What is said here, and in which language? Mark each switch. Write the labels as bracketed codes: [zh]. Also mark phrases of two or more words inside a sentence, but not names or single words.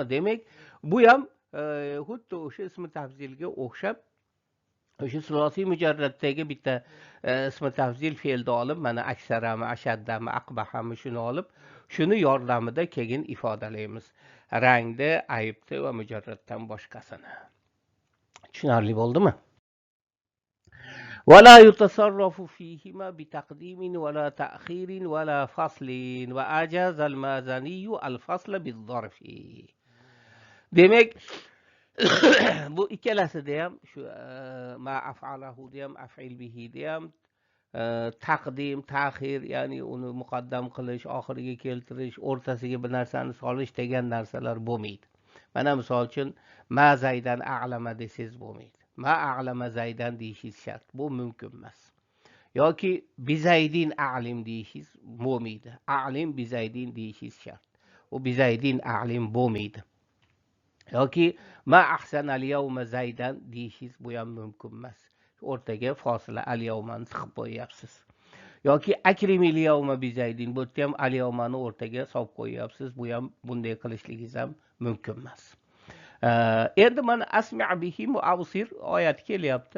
[uz] Demak, bu ham xuddi o'sha ismi tafzilga o'xshab o'sha sulosiy mujarraddagi bitta ismi tafzil fe'lni olib, mana aksarami, ashaddami, aqbahami shuni olib, shuni yordamida keyin ifodalaymiz. Rangni, aybni va mujarraddan boshqasini. Tushunarli bo'ldimi? [ar] ولا يتصرف فيهما بتقديم ولا تأخير ولا فصل وأجاز المازني الفصل بالظرف. [uz] Demek bu ikkalasida ham shu [ar] ما أفعله [uz] ham [ar] أفعل به [uz] ham taqdim, ta'xir, ya'ni uni muqaddam qilish, oxiriga keltirish, o'rtasiga bir narsani solish degan narsalar bo'lmaydi. Mana misol uchun [ar] ما زيدا أعلم [uz] desangiz bo'lmaydi. [ar] ما أعلم زيدا [uz] deyishingiz shart. Bu mumkin emas. yoki [ar] بزيد أعلم [uz] deyishingiz bo'lmaydi. [ar] أعلم بزيد [uz] deyishingiz shart. U [ar] بزيد أعلم [uz] bo'lmaydi. yoki [ar] ما أحسن اليوم زيدا [uz] deyishingiz bu ham mumkin emas. O'rtaga fosila al yawmani tiqib qo'yyapsiz. yoki [ar] أكرم اليوم بزيد [uz] bu yerda ham al yawmani o'rtaga solib qo'yyapsiz. Bu ham bunday qilishligingiz ham mumkin emas. Endi mana [ar] أسمع به [uz] mu'absir oyat kelyapti.